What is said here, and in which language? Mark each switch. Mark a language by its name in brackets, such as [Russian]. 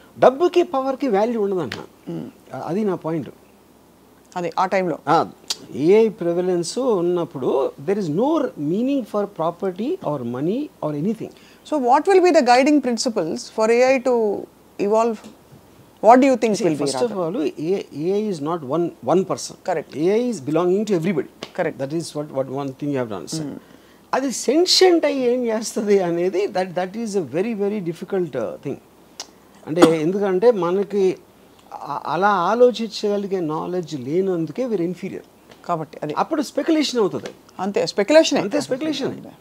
[Telugu] డబ్బుకి పవర్కి వాల్యూ ఉండదన్న, అది నా పాయింట్. అది ఆ టైంలో ఏఐ ప్రివలెన్స్ ఉన్నప్పుడు [English] There is no meaning for property or money or anything. So what will be the guiding principles for AI to evolve? What do you think will be? First of all, AI is not one person. Correct. AI is belonging to everybody. Correct. That is what one thing you have to understand. [Telugu] అది sentient అయ్యి ఏం చేస్తుంది అనేది [English] That is a very very difficult thing. [Telugu] అంటే ఎందుకంటే మనకి అలా ఆలోచించగలిగే knowledge లేనందుకే వీరు ఇన్ఫీరియర్ కాబట్టి అది అప్పుడు స్పెక్యులేషన్ అవుతుంది. అంతే స్పెక్యులేషన్, అంతే స్పెక్యులేషన్.